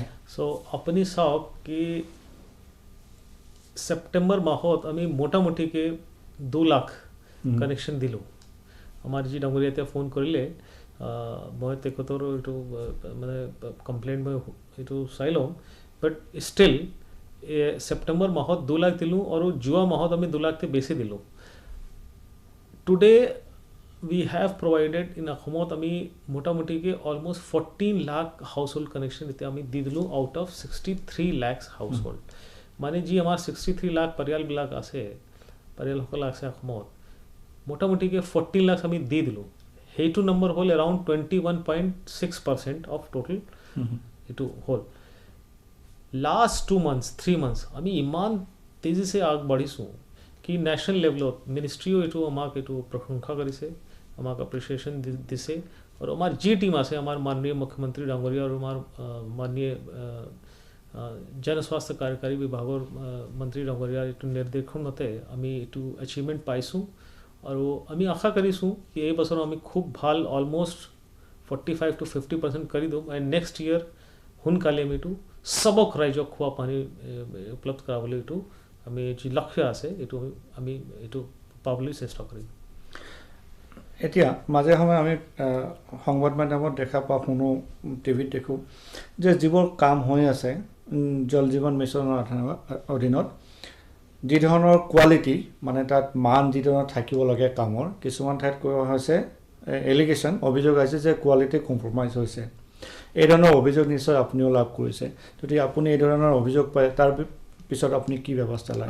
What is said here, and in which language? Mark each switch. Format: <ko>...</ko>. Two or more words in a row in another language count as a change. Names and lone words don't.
<as>সো আপুনি চাওক কি সেপ্টেম্বৰ মাহত আমি মোটামুটিকে 2 লাখ কানেকশ্যন দিলোঁ আমাৰ যি ডাঙৰীয়া এতিয়া ফোন কৰিলে মই তেখেতৰ এইটো মানে কমপ্লেইন মই এইটো চাই লওঁ</as> <en>but still</en> <as>সেপ্টেম্বৰ মাহত 2 লাখ দিলোঁ আৰু যোৱা মাহত আমি 2 লাখতে বেছি দিলোঁ</as> <en>Today we have provided in</en> <as>অসমত আমি মোটামুটিকে অলমোস্ট 14 লাখ</as> <en>household connection</en> <as>এতিয়া আমি দি দিলোঁ</as> <en>out of</en> <as>63 লাখ হাউসহোল্ড মানে যি আমাৰ 63 লাখ পৰিয়ালবিলাক আছে পৰিয়ালসকল আছে অসমত মোটামুটিকে 14 লাখ আমি দি দিলোঁ সেইটো নম্বৰ হ'ল around</as> <en>21.6% of total</en> <as>এটু হ'ল</as> <en>last 2 months 3 months</en> <as>আমি ইমান তেজিছে আগবাঢ়িছোঁ কি</as> <en>national levelত</en> <as>মিনিষ্ট্ৰীও এটু আমাক এটু প্ৰশংসা কৰিছে আমাক এপ্ৰিচিয়েশ্যন দিছে আৰু আমাৰ যি টিম আছে আমাৰ মাননীয় মুখ্যমন্ত্ৰী ডাঙৰীয়া আৰু আমাৰ মাননীয় জনস্বাস্থ্য কাৰ্যকাৰী বিভাগৰ মন্ত্ৰী ডাঙৰীয়াৰ এটু নিৰ্দেশনমতে আমি এটু এচিভমেণ্ট পাইছোঁ আৰু আমি আশা কৰিছোঁ কি এই বছৰ আমি খুব ভাল অলমোস্ট 45 to 50% কৰি দিম</as> <en>and next year</en> <as>সোনকালে আমি এটু সবক ৰাইজক খোৱা পানী উপলব্ধ কৰাবলৈ এটু আমি যি লক্ষ্য আছে এটু আমি এটু পাবলৈ চেষ্টা কৰিম এতিয়া মাজে সময়ে আমি সংবাদ মাধ্যমত দেখা পাওঁ শুনো টিভিত দেখোঁ যে যিবোৰ কাম হৈ আছে জল জীৱন মিছনৰ অধীনত যি ধৰণৰ কোৱালিটি মানে তাত মান যি ধৰণৰ থাকিব লাগে কামৰ কিছুমান ঠাইত কোৱা হৈছে এলিগেশ্যন অভিযোগ আছে যে</as> <en>quality compromise</en> <as>হৈছে এই ধৰণৰ অভিযোগ নিশ্চয় আপুনিও লাভ কৰিছে যদি আপুনি এই ধৰণৰ অভিযোগ পায় তাৰ পিছত আপুনি কি ব্যৱস্থা লয়</as>